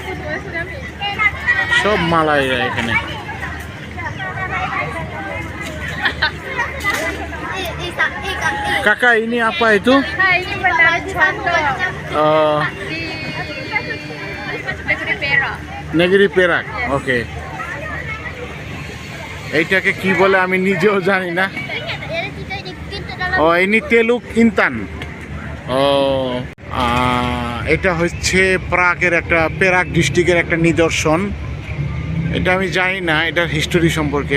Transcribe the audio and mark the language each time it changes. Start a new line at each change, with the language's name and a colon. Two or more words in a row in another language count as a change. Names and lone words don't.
Bangla: সব মালাইরা এখানে।
Malay: Kakak, ini apa itu? Ini menara contoh negeri Perak. Negeri Perak,
Bangla: ওকে। এইটাকে কি বলে আমি নিজেও জানি না। ও, ইনি তেলুক ইনতান। ও, এটা হচ্ছে প্রাগের একটা, পেরাক ডিস্ট্রিক্টের একটা নিদর্শন। এটা আমি জানি না এটার হিস্টোরি সম্পর্কে।